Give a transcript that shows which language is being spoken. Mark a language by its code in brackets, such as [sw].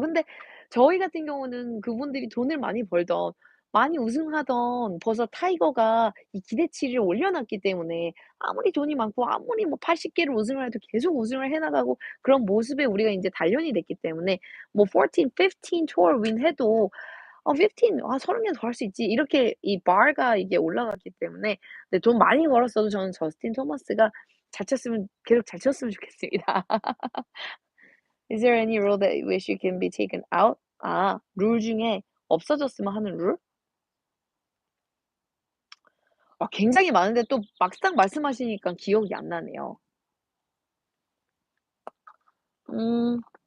[ko] 근데 저희 같은 경우는 그분들이 돈을 많이 벌던 많이 우승하던 벌써 타이거가 이 기대치를 올려놨기 때문에 아무리 돈이 많고 아무리 뭐 80 개를 우승을 해도 계속 우승을 해 나가고 그런 모습에 우리가 인제 단련이 됐기 때문에 뭐 14, 15 투어 윈 해도 15 아 30개 더 할 수 있지. 이렇게 이 bar가 이게 올라갔기 때문에 네 돈 많이 벌었어도 저는 저스틴 토머스가 잘 쳤으면 계속 잘 쳤으면 좋겠습니다. [en] Is there any rule that you wish you can be taken out? [ko] 아 룰 중에 없어졌으면 하는 룰? 굉장히 많은데 또 막상 말씀하시니까 기억이 안 나네요. 음.